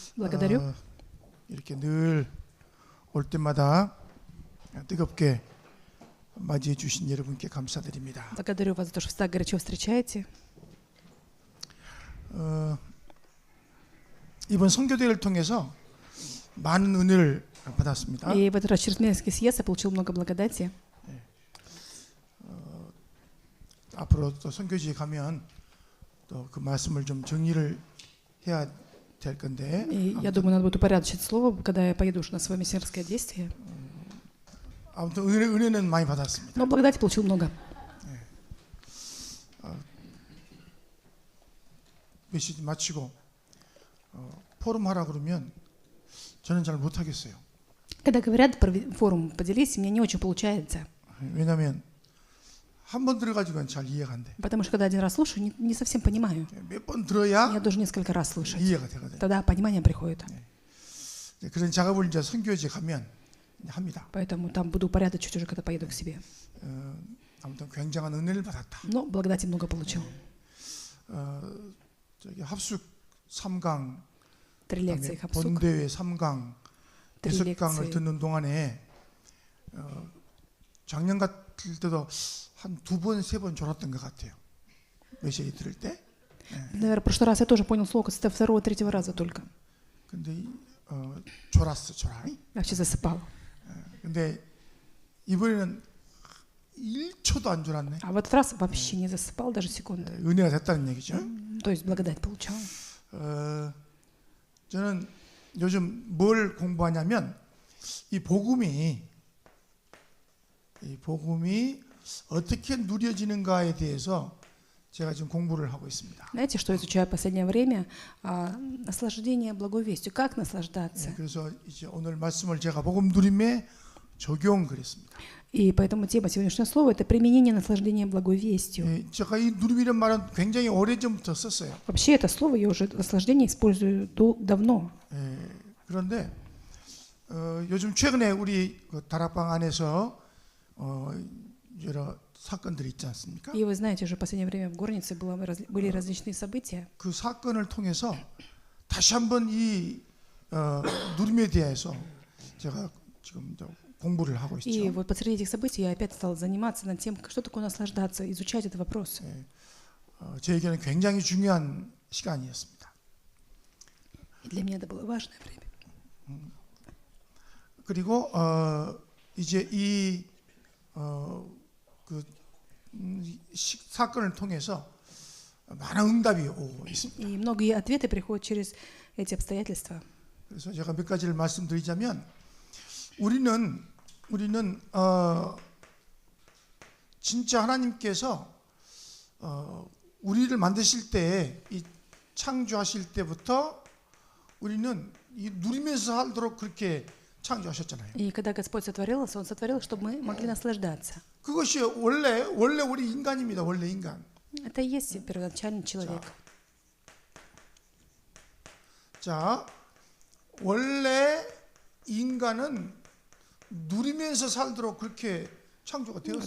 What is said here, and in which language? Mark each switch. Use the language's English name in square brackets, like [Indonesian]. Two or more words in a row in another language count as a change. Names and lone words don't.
[Russian] Благодарю. [Korean] 이렇게 늘 올 때마다 뜨겁게 맞이해 주신 여러분께 감사드립니다. [Russian] Благодарю вас за то, что вы так горячо встречаете. [Korean] 이번 선교대회를 통해서 많은 은혜를 받았습니다. [Russian] И в этот раз через Минский съезд я получил много благодати. [Korean] 앞으로 또 선교지에 가면 또 그 말씀을 좀 정리를 해야 될 건데 [Russian] И я думаю, надо будет упорядочить слово, когда я поеду уже на свое миссионерское действие. [Korean] 아무튼 은혜는 많이 받았습니다. [Russian] Но благодати получил много. [Korean] 메시지 마치고 포럼 하라 그러면 저는 잘 못하겠어요. [Russian] Когда говорят про форум, поделись, мне не очень получается. [Korean] 왜냐하면 한 번 들어가지고는 잘 이해가 안 돼. [Russian] Потому что когда один раз слушаю, не совсем понимаю. [Korean] 몇 번 들어야 [Russian] Я должен несколько раз слушать. [Korean] 이해가 되거든요. [Russian] Тогда понимание приходит. [Korean] 그런 작업을 이제 선교지에 가면 합니다. [Russian] Поэтому там буду упорядочить уже, когда поеду к себе. [Korean] 아무튼 굉장한 은혜를 받았다. [Russian] Но благодати много получил. [Korean] 저기 합숙 3강, [Russian] 3 лекции 합сук. [Korean] 본대회 3강, 6강을 [Russian] лекции. [Korean] 듣는 동안에 작년 같을 때도 한 2번, 3번 졸았던 것 같아요. 메시지 들을 때. [Russian] Наверное, в прошлый раз я тоже понял слово с второго, третьего раза только. [Korean] 근데 졸았어. [Russian] Вообще засыпал. [Korean] 근데 이번에는 1초도 안 졸았네. [Russian] А в этот раз вообще не засыпал даже секунды. [Korean] 은혜가 됐다는 얘기죠. [Russian] То есть благодать получал. [Korean] 저는 요즘 뭘 공부하냐면 이 복음이 어떻게 누려지는가에 대해서 제가 지금 공부를 하고 있습니다. [Russian] Знаете, что изучаю в последнее время? Наслаждение благой вестью. Как наслаждаться? [Korean] 그래서 이제 오늘 말씀을 제가 복음 누림에 적용 그랬습니다. [Russian] И поэтому тема сегодняшнего слова — это применение наслаждения благой вестью. [Korean] 제가 이 누림이라는 말은 굉장히 오래전부터 썼어요. [Russian] Вообще это слово я уже наслаждение использую давно. [Korean] 그런데 요즘 최근에 우리 그 다락방 안에서 여러 사건들이 있지 않습니까? [Russian] И вы знаете, уже в последнее время в горнице были различные события. [Korean] 그 사건을 통해서 다시 한번 이 누림에 대해서 제가 지금 공부를 하고 [Russian] И [Korean] 있죠. [Russian] вот посреди этих событий я опять стала заниматься над тем, что такое наслаждаться, изучать этот вопрос. [Korean] 저에게는 굉장히 중요한 시간이었습니다. [Russian] И для меня это было важное время. [Korean] 그리고 이제 사건을 통해서 많은 응답이 오고 있습니다. [Russian] И многие ответы приходят через эти обстоятельства. [Korean] 그래서 제가 몇 가지를 말씀드리자면 우리는 진짜 하나님께서 우리를 만드실 때, 이 창조하실 때부터 우리는 이 누리면서 살도록 그렇게 창조하셨잖아요. [Russian] И когда Господь сотворил нас, Он сотворил, чтобы мы могли наслаждаться. [Korean] 그것이 원래 우리 인간입니다. 원래 인간. [Russian] Это и есть первоначальный человек. [Korean] 자, 원래 인간은 누리면서 살도록 그렇게 창조가 되었어요.